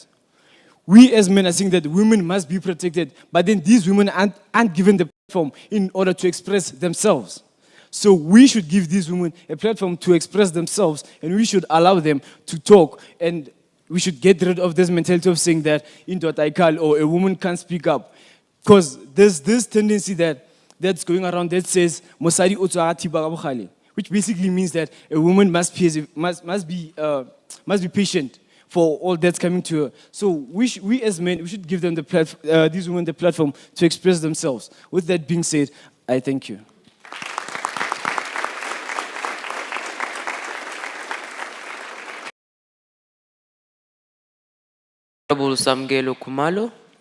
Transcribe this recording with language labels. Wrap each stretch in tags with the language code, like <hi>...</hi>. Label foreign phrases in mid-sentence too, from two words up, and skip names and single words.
<en>We as men are saying that women must be protected, but then these women aren't given the platform in order to express themselves. So we should give these women a platform to express themselves, and we should allow them to talk, and we should get rid of this mentality of saying that or a woman can't speak up. Because there's this tendency that's going around that says,</en> <tn>"Mosadi o tswa thiba ka bogale,"</tn> <en>which basically means that a woman must be patient for all that's coming to her. So we as men, we should give them these women the platform to express themselves. With that being said, I thank you. Honorable Samgelo Kumalo.</en>